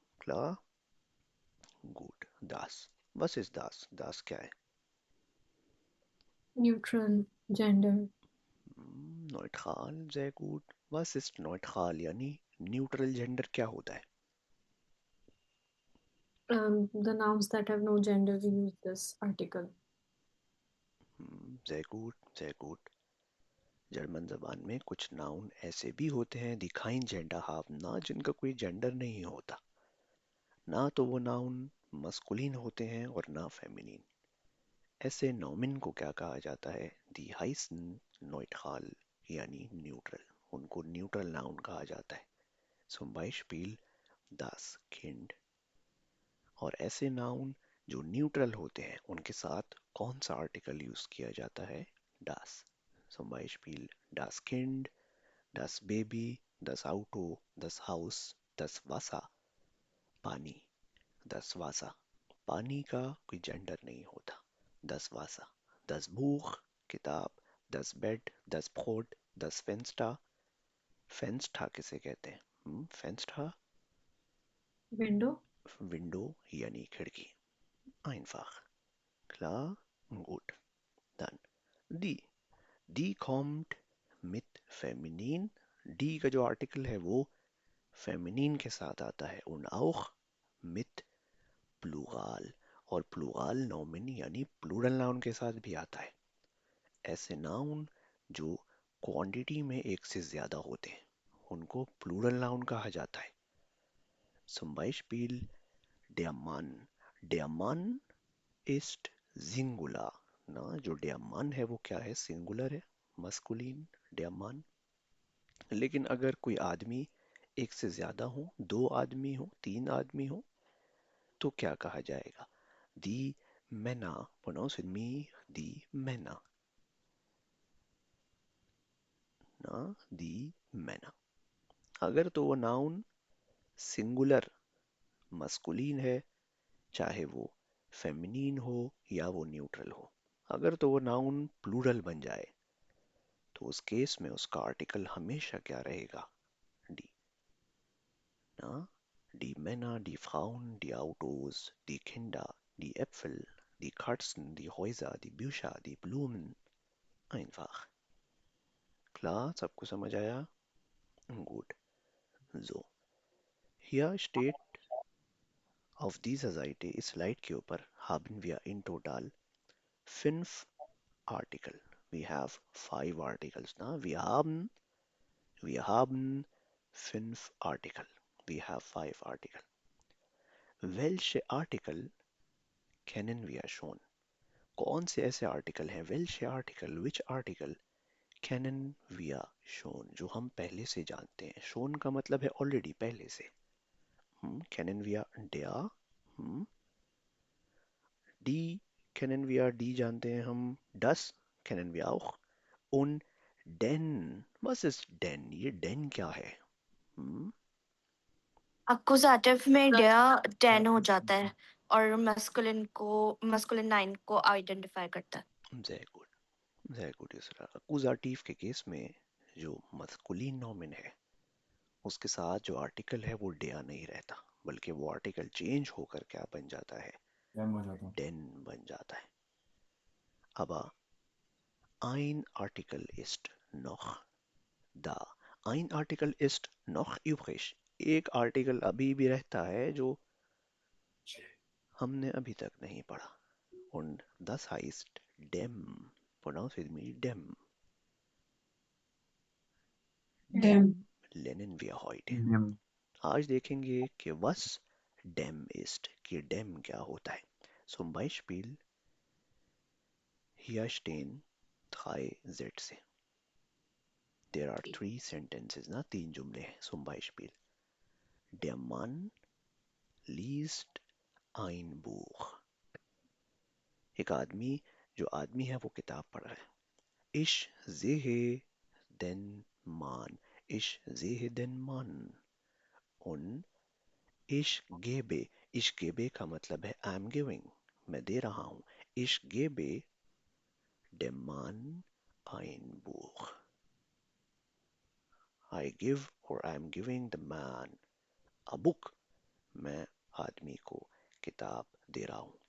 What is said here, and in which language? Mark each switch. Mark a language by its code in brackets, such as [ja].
[de] klar, gut, das, was ist das? das [hi] क्या है? Neutral gender. [de] neutral, sehr gut, was ist neutral [hi] यानी neutral gender क्या होता है? [en] The nouns that have no gender, we use this article. [de] sehr gut, sehr gut। [hi] German जबान में कुछ noun ऐसे भी होते हैं [en] the kind gender have [hi] ना, जिनका कोई जेंडर नहीं होता, ना तो वो नाउन मस्कुलिन होते हैं और ना फेमिनिन। ऐसे नॉमिन को क्या कहा जाता है? दी हाइसन नोइट्रल यानी न्यूट्रल, उनको न्यूट्रल नाउन कहा जाता है। [de] zum Beispiel das Kind। [hi] और ऐसे नाउन जो न्यूट्रल होते हैं उनके साथ कौन सा आर्टिकल यूज किया जाता है? das। [de] zum Beispiel das Kind, das Baby, das Auto, das Haus, das Wasser, पानी, das Wasser, [hi] पानी का कोई जेंडर नहीं होता, [de] das Wasser, das Buch, किताब, das Bett, das Brot, das Fenster, Fenster [hi] किसे कहते हैं? [de] Fenster, [en] Window. [hi] विंडो यानी खिड़की, [de] einfach, klar, gut, dann die, die kommt mit feminin, [hi] die का जो आर्टिकल है वो फेमिनिन के साथ आता है, [de] und auch mit [hi] प्लूराल, और प्लूराल नॉमिन यानी प्लूरल नाउन के साथ भी आता है। ऐसे नाउन जो क्वांटिटी में एक से ज्यादा होते हैं उनको प्लूरल नाउन कहा जाता है। [de] Zum Beispiel der Mann, der Mann ist Singular, [hi] ना जो der Mann है वो क्या है? सिंगुलर है, मस्कुलिन, der Mann। लेकिन अगर कोई आदमी एक से ज्यादा हो, दो आदमी हो, तीन आदमी हो, तो क्या कहा जाएगा? [de] Die Männer, [en] pronounce with me, [de] die Männer, ना die Männer। [hi] अगर तो वो नाउन सिंगुलर मस्कुलिन है, चाहे वो फेमिनिन हो या वो न्यूट्रल हो। अगर तो वो नाउन प्लूरल बन जाए तो उस केस में उसका आर्टिकल हमेशा क्या रहेगा? [de] डी, ना die Männer, die Frauen, die Autos, die Kinder, die Äpfel, die Katzen, die Häuser, die Bücher, die Blumen, einfach। [hi] Klar, सबको समझ आया? [de] Gut, so, hier steht auf dieser Seite [hi] इस स्लाइड के ऊपर [de] haben wir in total 5 Artikel. [en] We have 5 Articles. Na? [de] Wir haben 5 Artikel. [en] We have 5 Artikel. [de] Welche Artikel kennen wir schon? [hi] कौन से ऐसे article हैं? [de] Welche Artikel, [en] which article [de] kennen wir schon, [hi] जो हम पहले से जानते हैं। schon का मतलब है ऑलरेडी, पहले से। [de] kennen wir der, die kennen wir, die [hi] जानते हैं हम, [de] das kennen wir auch, und den, was ist den? [hi] ये den क्या है? अक्यूजेटिव में डेयर 10 हो जाता है और मस्कुलिन 9 को आइडेंटिफाई करता है। [de] Sehr gut, sehr gut इसरा। [hi] अक्यूजेटिव के केस में जो मस्कुलिन नॉमिन है उसके साथ जो आर्टिकल है वो डेया नहीं रहता, बल्कि वो आर्टिकल चेंज होकर क्या बन जाता है? den बन जाता है। [de] अब ein Artikel ist noch da, ein Artikel ist noch übrig, [hi] एक आर्टिकल अभी भी रहता है जो हमने अभी तक नहीं पढ़ा, [de] und das heißt dem, [en] pronounce with me, [de] dem, Dem. lernen wir heute। [hi] आज देखेंगे कि [de] was dem ist, [hi] कि dem क्या होता है। [de] Zum Beispiel hier stehen 3 Sätze, [en] there are 3 sentences, [hi] ना 3 जुमले हैं। [de] Zum Beispiel der Mann liest ein Buch, [hi] एक आदमी, जो आदमी है वो किताब पढ़ रहा है। [de] Ich sehe den Mann, ich sehe den Mann, und ich gebe का मतलब है [en] I am giving, [hi] मैं दे रहा हूँ। [de] Ich gebe dem Mann ein Buch, [en] I give or I am giving the man a book, [hi] मैं आदमी को किताब दे रहा हूँ।